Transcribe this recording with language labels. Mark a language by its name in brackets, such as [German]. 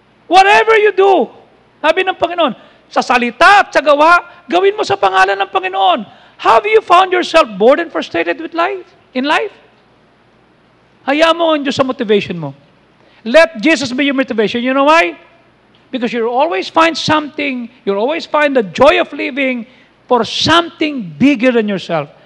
[English] Whatever you do, [Filipino] sabi ng Panginoon, sa salita at sa gawa, gawin mo sa pangalan ng Panginoon. [English] Have you found yourself bored and frustrated with life? In life? [Filipino] Hayaan mo ang Diyos sa motivation mo. [English] Let Jesus be your motivation. You know why? Because you'll always find something, you'll always find the joy of living for something bigger than yourself.